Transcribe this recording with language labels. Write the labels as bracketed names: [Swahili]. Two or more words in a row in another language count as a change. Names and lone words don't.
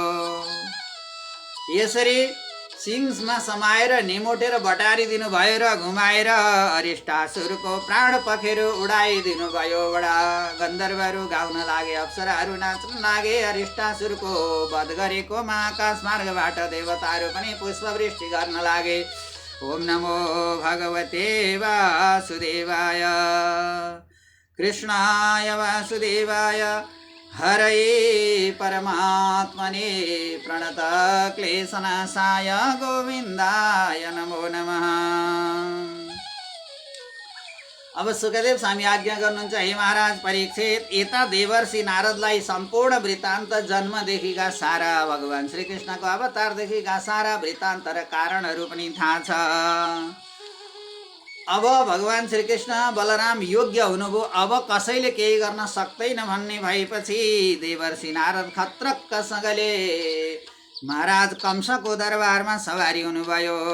[Nepali] यसरी सिङमा समाएर निमोटेर बटारिदिनु भयो र घुमाएर अरिष्टासुरको प्राण पखेरु उडाइदिनु भयो। बडा गन्धर्वहरू गाउन लागे, अप्सराहरू नाच्न लागे। अरिष्टासुरको वध गरेको महाकाश मार्गबाट देवताहरू पनि पुष्पवृष्टि गर्न लागे। [Sanskrit] ओम नमो भगवते वासुदेवाय कृष्णाय वासुदेवाय हरये परमात्मने प्रणतक्लेशनाशाय गोविन्दाय नमो नमः। [Nepali] अब सुखदेव स्वामी आज्ञा गर्नुहुन्छ, हे महाराज परीक्षित, यता देवर्षि नारदलाई सम्पूर्ण वृत्तान्त जन्मदेखिका सारा भगवान श्रीकृष्णको अवतारदेखिका सारा वृत्तान्त र कारणहरू पनि थाहा छ। अब भगवान श्रीकृष्ण बलराम योग्य हुनुभयो, अब कसैले केही गर्न सक्दैन भन्ने भएपछि देवर्षि नारद खत्रक्कसँगले महाराज कंसको दरबारमा सवारी हुनुभयो